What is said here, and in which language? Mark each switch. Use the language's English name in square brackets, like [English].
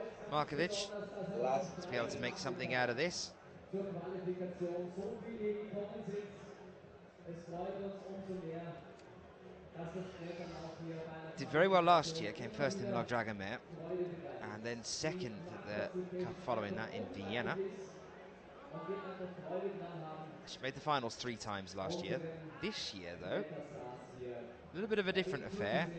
[English] Markovic to be able to make something out of this. [German] Zur Qualifikation so viele gekommen sind. Es freut uns umso mehr. [English] Did very well last year, came first in Log Dragomir, and then second at the cup following that in Vienna. She made the finals 3 times last year. This year, though, a little bit of a different affair.